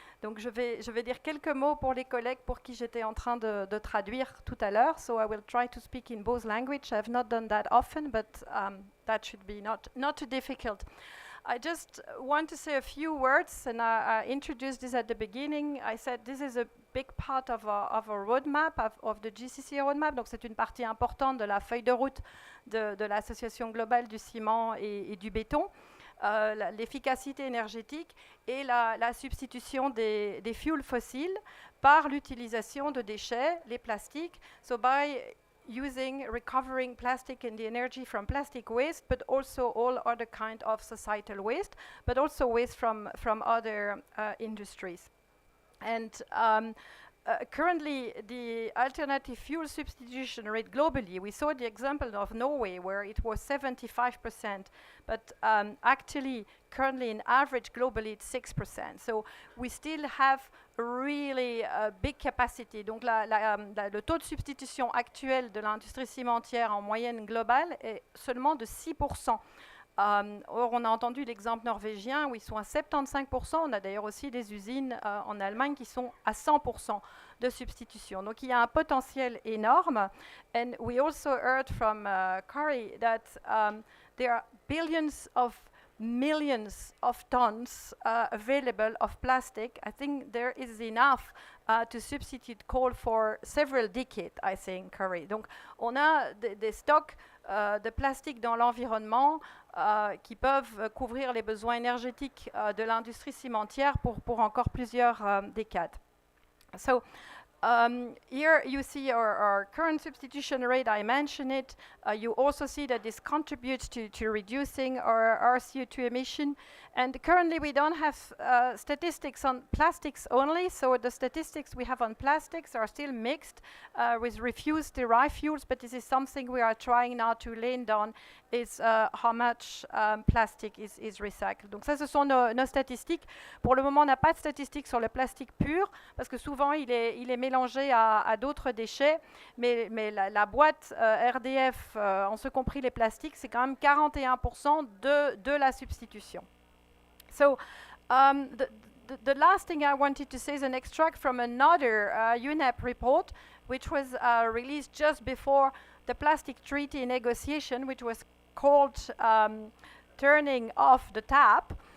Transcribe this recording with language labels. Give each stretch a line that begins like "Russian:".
French: Donc je vais dire quelques mots pour les collègues pour qui j'étais en train de traduire tout à l'heure.
English: So I will try to speak in both languages. I have not done that often, but that should be not too difficult. I just want to say a few words, and I introduced this at the beginning. I said this is a big part of our roadmap, of the GCCA roadmap.
French: Donc c'est une partie importante de la feuille de route de l'Association globale du ciment et du béton. L'efficacité énergétique et la substitution des fuels fossiles par l'utilisation de déchets, les plastiques.
English: So by recovering plastic and the energy from plastic waste, but also all other kind of societal waste, but also waste from other industries. And currently, the alternative fuel substitution rate globally, we saw the example of Norway where it was 75%, but actually, currently in average globally, it's 6%. So we still have really big capacity.
French: Donc le taux de substitution actuel de l'industrie cimentière en moyenne globale est seulement de 6%. Or, on a entendu l'exemple norvégien où ils sont à 75%. On a d'ailleurs aussi des usines en Allemagne qui sont à 100% de substitution. Donc, il y a un potentiel énorme.
English: And we also heard from Corey that there are billions of millions of tons available of plastic. I think there is enough to substitute coal for several decades, I think, Corey.
French: Donc, on a des stocks de plastique dans l'environnement qui peuvent couvrir les besoins énergétiques de l'industrie cimentière pour encore plusieurs décades.
English: So, here you see our current substitution rate. I mentioned it. You also see that this contributes to reducing our CO2 emission. And currently we don't have statistics on plastics only. So the statistics we have on plastics are still mixed with refuse-derived fuels. But this is something we are trying now to lay down is how much plastic is recycled.
French: Donc ça, ce sont nos statistiques. Pour le moment, on n'a pas de statistiques sur le plastique pur parce que souvent il est mélangé à d'autres déchets. Mais la boîte RDF, en ce compris les plastiques, c'est quand même 41% de la substitution.
English: So the last thing I wanted to say is an extract from another UNEP report, which was released just before the plastic treaty negotiation, which was called Turning Off the Tap.